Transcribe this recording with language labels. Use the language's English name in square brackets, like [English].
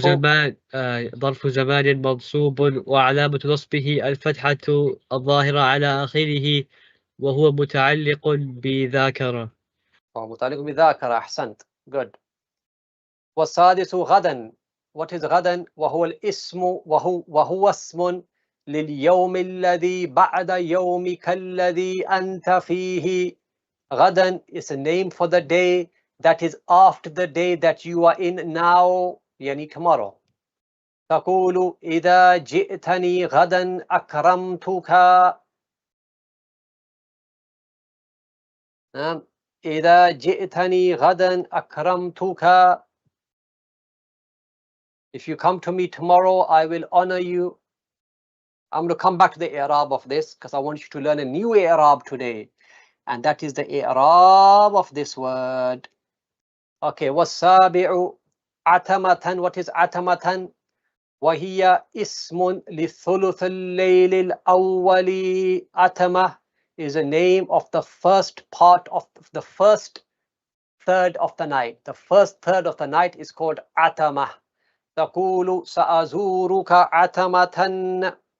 [Arabic] زمان ظرف زمان منصوب وعلامة نصبه الفتحة الظاهرة على آخره وهو متعلق بذاكرة. متعلق بذاكرة. أحسنت. Good. والسادس غدا. [English] What is [Arabic] غدا؟ وهو الاسم وهو اسم لليوم الذي بعد يومك الذي أنت فيه. [English] غدا is a name for the day that is after the day that you are in now, يعني tomorrow. [Arabic] تقول إذا جئتني غدا أكرمتك. نعم. إذا جئتني غدا أكرمتك. [English] If you come to me tomorrow, I will honor you. I'm going to come back to the i'rab of this because I want you to learn a new i'rab today. And that is the i'rab of this word. [Arabic] Okay, والسابع عتمة. [English] What is عتمة? [Arabic] وهي اسم لثلث الليل الأول. [English] عتمة is a name of the first part of the first third of the night. The first third of the night is called عتمة. [Arabic] تقول سأزورك عتمة.